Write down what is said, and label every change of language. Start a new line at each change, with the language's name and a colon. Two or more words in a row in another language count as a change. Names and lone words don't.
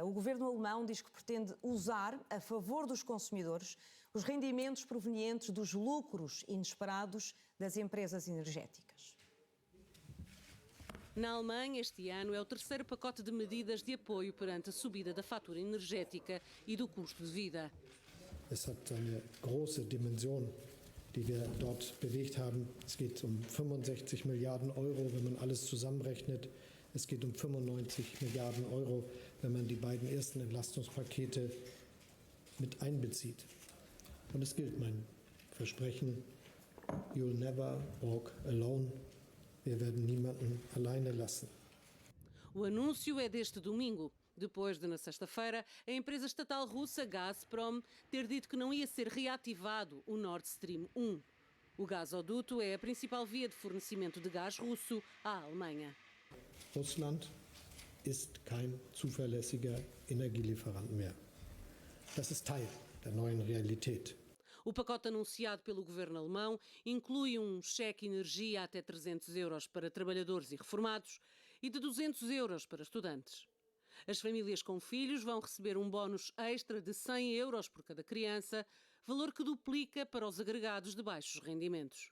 Portuguese: O governo alemão diz que pretende usar, a favor dos consumidores, os rendimentos provenientes dos lucros inesperados das empresas energéticas. Na Alemanha, este ano é o terceiro pacote de medidas de apoio perante a subida da fatura energética e do custo de vida.
German: Es hat eine große Dimension, die wir dort bewegt haben. Es geht 65 Milliarden Euro, wenn man alles zusammenrechnet. Es geht 95 Milliarden Euro, wenn man die beiden ersten Entlastungspakete mit einbezieht. Und es gilt mein Versprechen,
English: you'll never walk alone.
German: Wir werden niemanden alleine lassen.
Portuguese: O anúncio é deste domingo, depois de, na sexta-feira, a empresa estatal russa Gazprom ter dito que não ia ser reativado o Nord Stream 1. O gasoduto é a principal via de fornecimento de gás russo à Alemanha.
German: Russland ist kein zuverlässiger Energielieferant mehr. Das ist Teil der neuen Realität.
Portuguese: O pacote anunciado pelo governo alemão inclui um cheque energia até 300 euros para trabalhadores e reformados e de 200 euros para estudantes. As famílias com filhos vão receber um bónus extra de 100 euros por cada criança, valor que duplica para os agregados de baixos rendimentos.